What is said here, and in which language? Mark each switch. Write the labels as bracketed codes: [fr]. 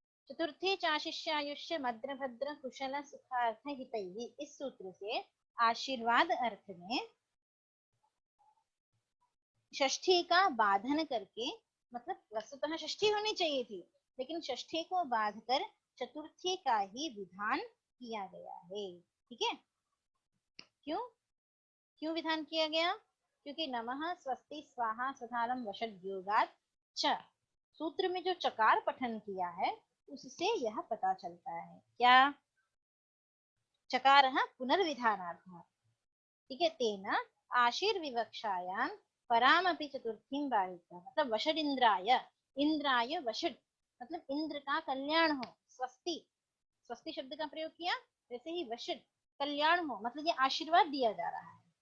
[sa] चतुर्थे चाशिष्यायुष्य मद्रभद्र कुशल सुखार्थ हितैः, [hi] इस सूत्र से आशीर्वाद अर्थ में षष्ठी का बाधन करके, मतलब वस्तुतः षष्ठी होनी चाहिए थी, लेकिन षष्ठी को बाध कर चतुर्थी का ही विधान किया गया है। ठीक है, क्यों विधान किया गया? क्योंकि [sa] नमः स्वस्ति स्वाहा स्वधालम वषड योगात् च, [hi] सूत्र में जो चकार पठन किया है उससे यह पता चलता है। क्या? [sa] चकारः पुनर्विधानार्थः। [hi] ठीक है, [sa] तेन आशीर्विवक्षायां परामपि चतुर्थीं बाधित्वा, [hi] मतलब वषड इंद्राय, इंद्राय वषड मतलब इंद्र का कल्याण हो, स्वस्ति, स्वस्ति शब्द का प्रयोग किया, वैसे ही वषड कल्याण हो, मतलब ये आशीर्वाद दिया जा रहा है।